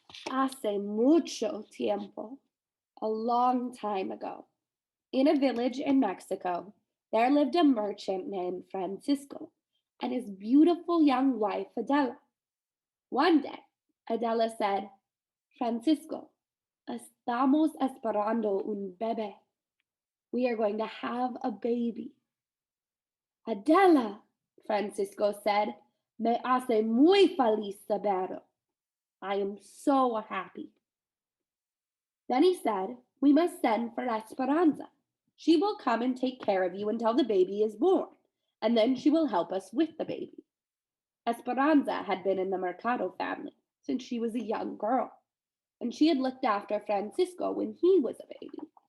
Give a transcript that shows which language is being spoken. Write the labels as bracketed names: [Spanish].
[Spanish] Hace mucho tiempo, [English] a long time ago, in a village in Mexico, there lived a merchant named Francisco and his beautiful young wife, Adela. One day, Adela said, [Spanish] Francisco, estamos esperando un bebé. [English] We are going to have a baby. [Spanish] Adela, Francisco said, me hace muy feliz saberlo. [English] I am so happy. Then he said, we must send for Esperanza. She will come and take care of you until the baby is born, and then she will help us with the baby. Esperanza had been in the Mercado family since she was a young girl, and she had looked after Francisco when he was a baby.